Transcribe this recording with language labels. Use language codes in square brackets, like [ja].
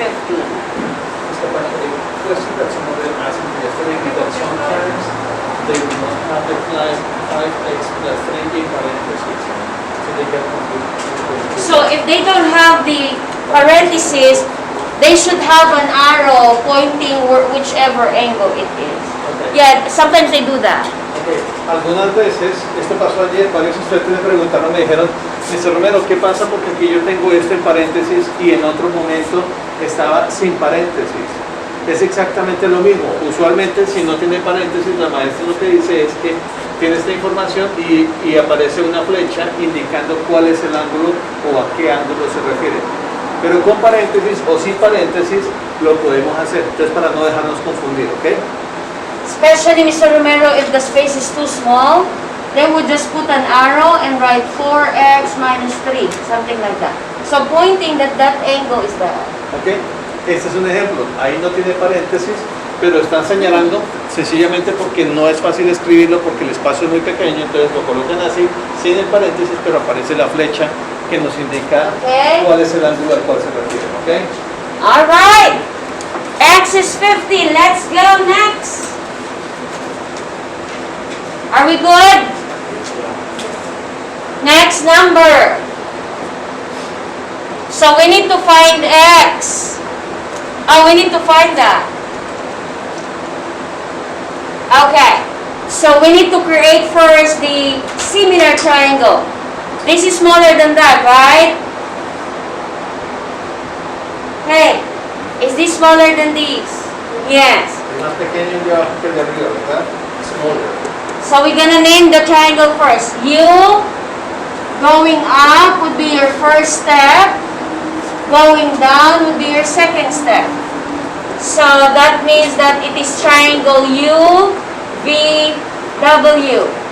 [es] Esta parte de [en] question that some of them asked me yesterday that sometimes they do not have the 5x plus 3 in parentheses. So they get confused. So if they don't have the parentheses, they should have an arrow pointing whichever angle it is. Okay. Yeah, sometimes they do that. Okay. [es] Algunas veces, esto pasó ayer, varios estudiantes me preguntaron, me dijeron, Mr. Romero, ¿qué pasa? Porque aquí yo tengo esto en paréntesis y en otro momento estaba sin paréntesis. Es exactamente lo mismo. Usualmente, si no tiene paréntesis, la maestra lo que dice es que tiene esta información y aparece una flecha indicando cuál es el ángulo o a qué ángulo se refiere. Pero con paréntesis o sin paréntesis lo podemos hacer. Entonces, para no dejarnos confundir, ¿ok? [en] Especially, Mr. Romero, if the space is too small, then we'll just put an arrow and write 4x minus 3, something like that. So pointing that that angle is that. [es] ¿Ok? Este es un ejemplo. Ahí no tiene paréntesis, pero están señalando sencillamente porque no es fácil escribirlo porque el espacio es muy pequeño, entonces lo colocan así, sin el paréntesis, pero aparece la flecha que nos indica cuál es el ángulo al cual se refiere. ¿Ok? [en] All right. X is 50. Let's go next. Are we good? Next number. So we need to find X. Oh, we need to find that. Okay. So we need to create first the similar triangle. This is smaller than that, right? Hey, is this smaller than this? Yes. [es] Es más pequeño y abajo que el de arriba, ¿verdad? [en] Smaller. So we're gonna name the triangle first. U going up would be your first step. Going down would be your second step. So that means that it is triangle U, V, W.